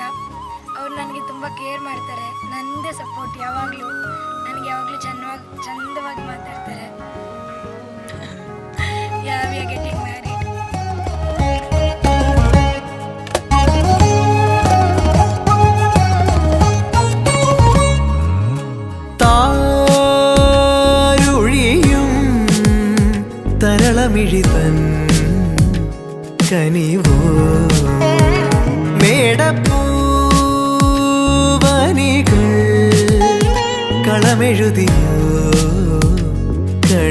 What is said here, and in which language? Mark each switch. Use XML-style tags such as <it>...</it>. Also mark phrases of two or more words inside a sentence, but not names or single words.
<kn>ಅವ್ರು ನನಗೆ ತುಂಬ ಕೇರ್ ಮಾಡ್ತಾರೆ. ನನ್ನದೇ ಸಪೋರ್ಟ್ ಯಾವಾಗಲೂ. ನನಗೆ ಯಾವಾಗಲೂ ಚಂದವಾಗಿ ಮಾತಾಡ್ತಾರೆ.</kn> <en>we are getting married.</en> <ml>താരുഴിയും തരളമിഴിതൻ കനിവോ മേടപ്പൂവനികൾ കളമെഴുതിയോ</ml>